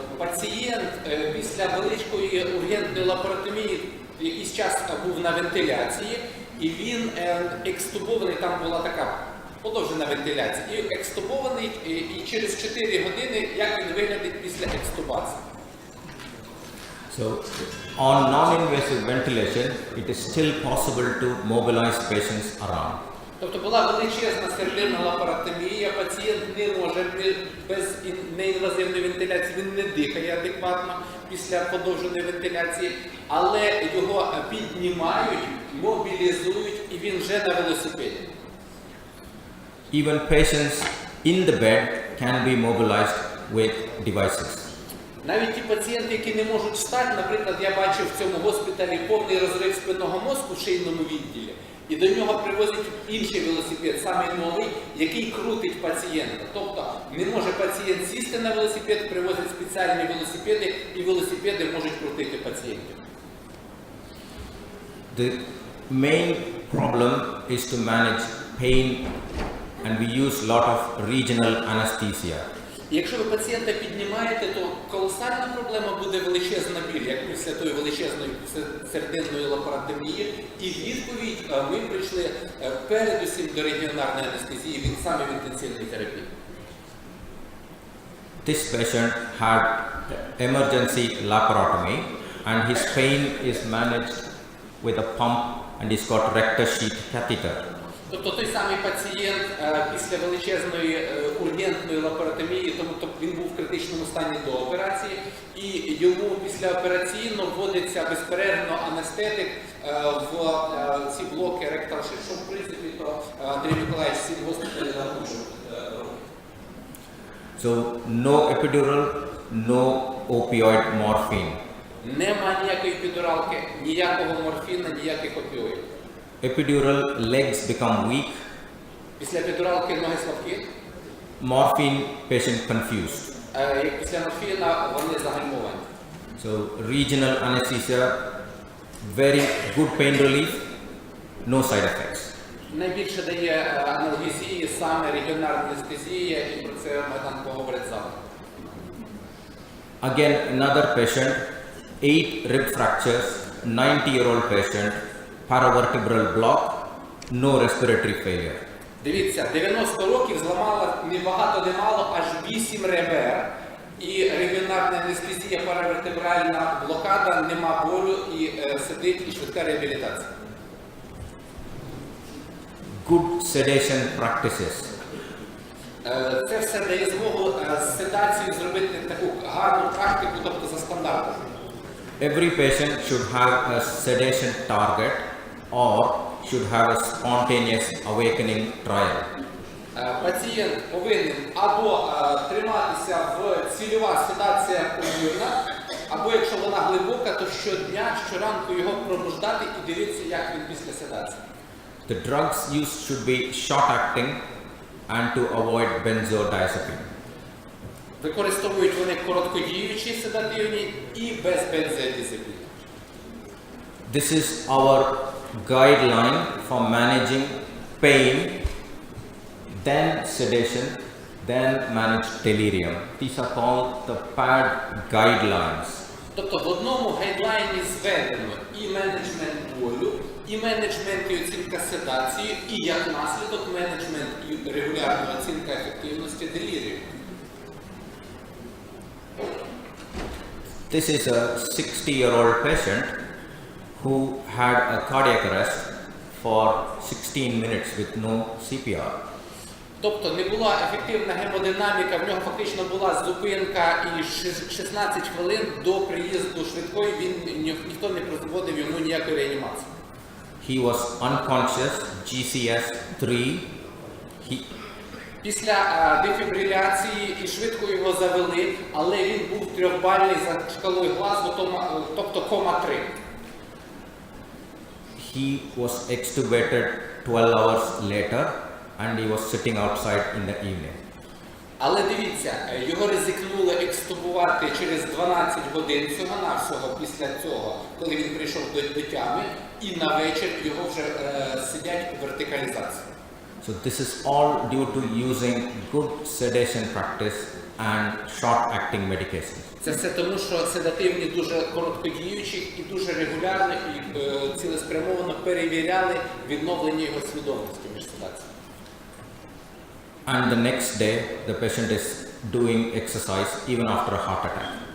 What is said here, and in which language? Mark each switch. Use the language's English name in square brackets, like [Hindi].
[Ukrainian] Пацієнт після великої ургентної лапаротомії якийсь час був на вентиляції, і він екстубований, там була така подовжена вентиляція, і екстубований, і через 4 години, як він виглядить після екстубації. [English] So, on non-invasive ventilation, it is still possible to mobilize patients around. [Ukrainian] Тобто була величезна стерильна лапаротомія, пацієнт не може без неінвазивної вентиляції, він не дихає адекватно після подовженої вентиляції, але його піднімають, мобілізують, і він вже на велосипеді. [English] Even patients in the bed can be mobilized with devices. [Ukrainian] Навіть ті пацієнти, які не можуть встати, наприклад, я бачив в цьому госпіталі повний розрив спинного мозку в шийному відділі, і до нього привозять інший велосипед, самий новий, який крутить пацієнта. Тобто не може пацієнт сісти на велосипед, привозять спеціальні велосипеди, і велосипеди можуть крутити пацієнтів. [English] The main problem is to manage pain, and we use a lot of regional anesthesia. [Ukrainian] І якщо ви пацієнта піднімаєте, то колосальна проблема буде величезна біль, як після тої величезної серединної лапаротомії. І відповідь ми прийшли передусім до регіонарної анестезії, саме в інтенсивній терапії. [English] This patient had emergency laparotomy, and his pain is managed with a pump, and he's got rectus sheath catheter. [Ukrainian] Тобто той самий пацієнт після величезної ургентної лапаротомії, тому він був в критичному стані до операції, і йому післяопераційно вводиться безперервно анестетик в ці блоки ректал sheath, що в принципі то Андрій Миколаївич всім госпіталі нарушив. [English] So, no epidural, no opioid morphine. [Ukrainian] Нема ніякої епідуралки, ніякого морфіна, ніяких опіоїдів. [English] Epidural legs become weak. [Ukrainian] Після епідуралки ноги слабкі. [English] Morphine patient confused. [Ukrainian] Як після морфіна вони загальмовані. [English] So regional anesthesia, very good pain relief, no side effects. [Ukrainian] Найбільше дає аналгезії саме регіонарна анестезія, і про це Майдан поговорить завтра. [English] Again, another patient, 8 rib fractures, 90-year-old patient, paravertebral block, no respiratory failure. [Ukrainian] Дивіться, 90 років зламала не багато не мало, аж 8 ребер. І регіонарна анестезія, паравертебральна блокада, нема болю, і сидить, і швидка реабілітація. [English] Good sedation practices. [Ukrainian] Це все дає змогу з седацією зробити таку гарну практику, тобто за стандартом. [English] Every patient should have a sedation target or should have a spontaneous awakening trial. [Ukrainian] Пацієнт повинен або триматися в цільова седація повільна, або якщо вона глибока, то щодня, щоранку його пробуждати і дивитися, як він після седації. [English] The drugs used should be short-acting and to avoid benzodiazepine. [Ukrainian] Використовують вони короткодіючі седативні і без бензодіазепіну. [English] This is our guideline for managing pain, then sedation, then manage delirium. These are called the PAD guidelines. [Ukrainian] Тобто в одному гайдлайні зведено і менеджмент болю, і менеджмент і оцінка седації, і як наслідок менеджмент і регулярна оцінка ефективності делірію. [English] This is a 60-year-old patient who had a cardiac arrest for 16 minutes with no CPR. [Ukrainian] Тобто не була ефективна гемодинаміка, в нього фактично була зупинка і 16 хвилин до приїзду швидкої, ніхто не проводив йому ніякої реанімації. [English] He was unconscious, GCS 3. [Ukrainian] Після дефібриляції і швидко його завели, але він був трьохбальний за шкалою Глазго, тобто кома 3. [English] He was extubated 12 hours later and he was sitting outside in the evening. [Ukrainian] Але дивіться, його ризикнули екстубувати через 12 годин всього-навсього після цього, коли він прийшов до тями, і на вечір його вже сидять у вертикалізації. [English] So this is all due to using good sedation practice and short-acting medications. [Ukrainian] Це все тому, що седативні дуже короткодіючі і дуже регулярно і цілеспрямовано перевіряли відновлення його свідомості між седаціями. [English] And the next day, the patient is doing exercise even after a heart attack.